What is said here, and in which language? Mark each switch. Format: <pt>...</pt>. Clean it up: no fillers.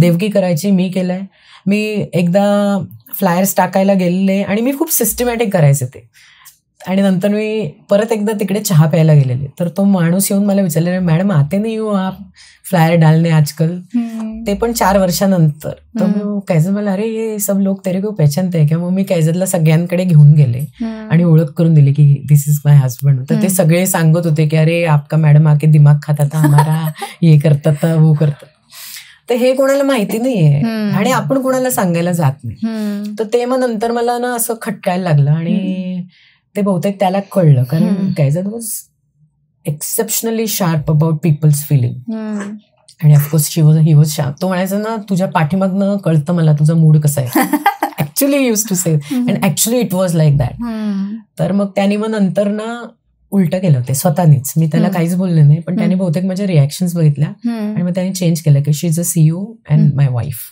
<mr>देवकी करायची, मी केलंय. मी एकदा फ्लायर्स टाकायला गेलेले आणि मी खूप सिस्टमॅटिक करायचे ते. आणि नंतर मी परत एकदा तिकडे चहा प्यायला गेलेले, तर तो माणूस येऊन मला विचारले,</mr> <hi>मॅडम आते नाही हो आप फ्लायर डालने आजकल,</hi> <mr>ते पण 4 वर्षानंतर. तर मग कैजत मला</mr> <hi>अरे ये सब लोग तेरे को पहचानते हैं क्या.</hi> <mr>मग मी कैजतला सगळ्यांकडे घेऊन गेले आणि ओळख करून दिली की</mr> <en>This is my husband.</en> <mr>तर ते सगळे सांगत होते की</mr> <hi>अरे आपका मॅडम आके दिमाग खाता था हमारा, ये करता था वो करता.</hi> <mr>तर हे कोणाला माहिती नाहीये आणि आपण कोणाला सांगायला जात नाही. तर ते मग नंतर मला ना असं खटकायला लागलं आणि ते बहुतेक त्याला कळलं.</mr> <en>कारण कैजत was exceptionally sharp about people's feeling.</en> <mr>आणि ऑफकोर्स</mr> <en>He was sharp.</en> <mr>तो म्हणायचा ना तुझ्या पाठीमागनं कळतं मला तुझा मूड कसा आहे.</mr> <en>Actually use to say and actually it was like that.</en> <mr>तर मग त्याने मग नंतर ना उलट केलं होते स्वतःनीच. मी त्याला काहीच बोलले नाही, पण त्याने बहुतेक माझ्या रिॲक्शन्स बघितल्या आणि मग त्याने चेंज केलं की</mr> <en>She is a CEO and my wife.</en>